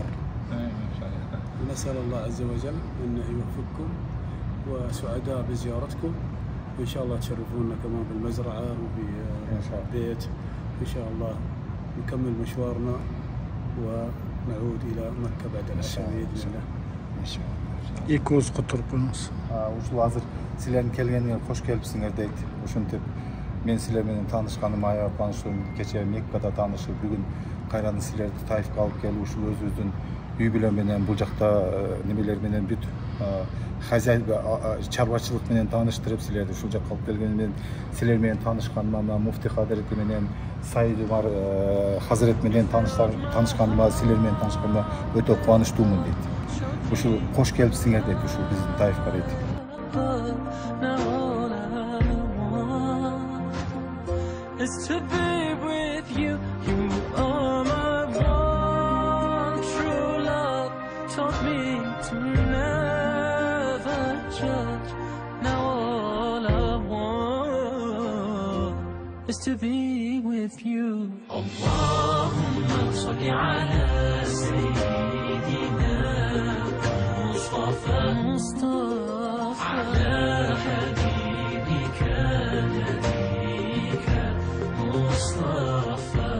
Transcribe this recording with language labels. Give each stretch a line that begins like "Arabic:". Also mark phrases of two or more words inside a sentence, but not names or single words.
Arabic: ونسأل الله عز وجل أنه يوفقكم وسعداء بزيارتكم، وإن شاء الله تشرفونا كمان بالمزرعة وفي البيت. إن شاء الله نكمل مشوارنا ونعود إلى مكة بعد العشاء بإذن الله. Экөөз кутурпунуз.
Kyrgyz: Ушул азыр силердин келгениңер кош келипсиңер дейт. Ушинтип мен силер менен таанышканыма аябай кубанычтымын. Кече Меккада таанышып, бүгүн кайрадан силерди Таифка алып келип, ушул өзүбүздүн үй бүлө менен бул жакта немелер менен бүт чарбачылык менен тааныштырып, силерди ушул жакка алып келгени менен силер менен таанышканыма, муфти хазирети менен, Сайид Умар хазирет менен таанышканыма, силер менен таанышканыма өтө кубанычтуумун дейт. Ушул кош келипсиңер дейт, ушул биздин Таифка дейт.
English: Now all I want is to be with you. You are my one true love. Taught me to never judge. Now all I want is to be with you.
Arabic: اللهم صل على سيدنا مصطفى على حبيبك نبيك مصطفى.